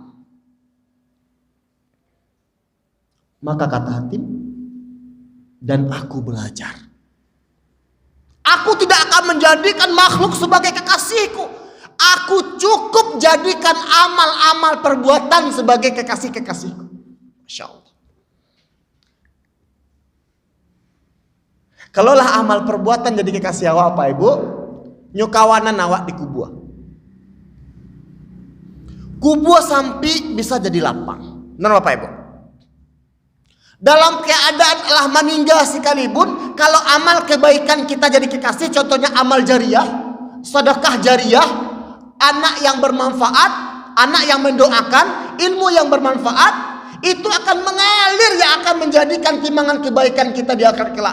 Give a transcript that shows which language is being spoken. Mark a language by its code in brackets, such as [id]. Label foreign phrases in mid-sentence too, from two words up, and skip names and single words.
[id] Maka kata Hatim, dan aku belajar, aku tidak akan menjadikan makhluk sebagai kekasihku. Aku cukup jadikan amal-amal perbuatan sebagai kekasih-kekasihku. Masya Allah. Kalaulah amal perbuatan jadi kekasih awak, Pak Ibu, [min] nyukawanan awak di kubua. [id] Kubua sampai bisa jadi lapang. Benar Bapak Ibu? Dalam keadaan Allah meninggal sekalipun, kalau amal kebaikan kita jadi kekasih, contohnya amal jariah, sedekah jariah, anak yang bermanfaat, anak yang mendoakan, ilmu yang bermanfaat, itu akan mengalir yang akan menjadikan timbangan kebaikan kita di akhirat kelak.